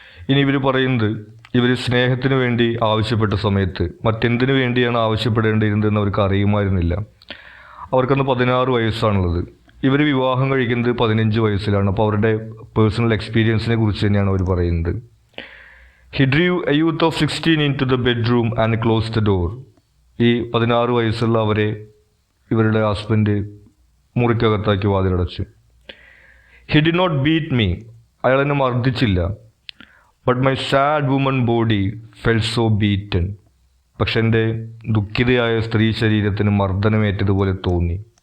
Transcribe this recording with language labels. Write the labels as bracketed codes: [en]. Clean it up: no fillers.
[ml] ഇനി ഇവർ പറയുന്നത് ഇവർ സ്നേഹത്തിന് വേണ്ടി ആവശ്യപ്പെട്ട സമയത്ത് മറ്റെന്തിനു വേണ്ടിയാണ് ആവശ്യപ്പെടേണ്ടിയിരുന്നതെന്ന് അവർക്ക് അറിയുമായിരുന്നില്ല. അവർക്കന്ന് 16 വയസ്സാണുള്ളത്. ഇവർ വിവാഹം കഴിക്കുന്നത് 15 വയസ്സിലാണ്. അപ്പോൾ അവരുടെ പേഴ്സണൽ എക്സ്പീരിയൻസിനെ കുറിച്ച് തന്നെയാണ് അവർ പറയുന്നത്. [en] He drew a youth of 16 into the bedroom and closed the door. [ml] ഈ 16 വയസ്സുള്ള അവരെ ഇവരുടെ husband മുറിക്കകത്താക്കി വാതിലടച്ചു. [en] he did not beat me, [ml] അയാൾ എന്നെ മർദ്ദിച്ചില്ല. [en] but my sad woman body fell so beaten, [ml] പക്ഷെ എൻ്റെ ദുഃഖിതയായ സ്ത്രീ ശരീരത്തിന് മർദ്ദനമേറ്റതുപോലെ തോന്നി.